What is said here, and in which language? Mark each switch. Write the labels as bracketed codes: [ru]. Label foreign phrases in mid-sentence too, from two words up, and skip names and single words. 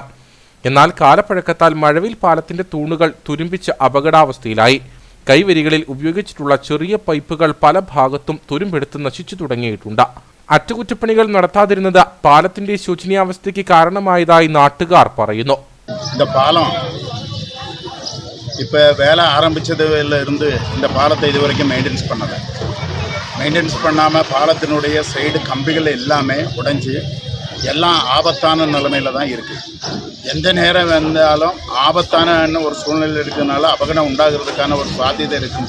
[ml] എന്നാൽ കാലപ്പഴക്കത്താൽ മഴവിൽ പാലത്തിന്റെ തൂണുകൾ തുരുമ്പിച്ച് അപകടാവസ്ഥയിലായി. കൈവരികളിൽ ഉപയോഗിച്ചിട്ടുള്ള ചെറിയ പൈപ്പുകൾ പല ഭാഗത്തും തുരുമ്പെടുത്ത് നശിച്ചു തുടങ്ങിയിട്ടുണ്ട്. അറ്റകുറ്റപ്പണികൾ നടത്താതിരുന്നത് പാലത്തിന്റെ ശോചനീയാവസ്ഥയ്ക്ക് കാരണമായതായി നാട്ടുകാർ പറയുന്നു. [ta] இந்த பாலம் இப்போ வேலை ஆரம்பித்ததுல இருந்து இந்த பாலத்தை இது வரைக்கும் மெயின்டெனன்ஸ் பண்ணாமல் பாலத்தினுடைய சைடு கம்பிகள் எல்லாமே உடைஞ்சி எல்லாம் ஆபத்தான நிலைமையில் தான் இருக்குது. எந்த நேரம் வந்தாலும் ஆபத்தான ஒரு சூழ்நிலை இருக்கிறதுனால அபகடம் உண்டாகிறதுக்கான ஒரு சாத்தியதை இருக்குது.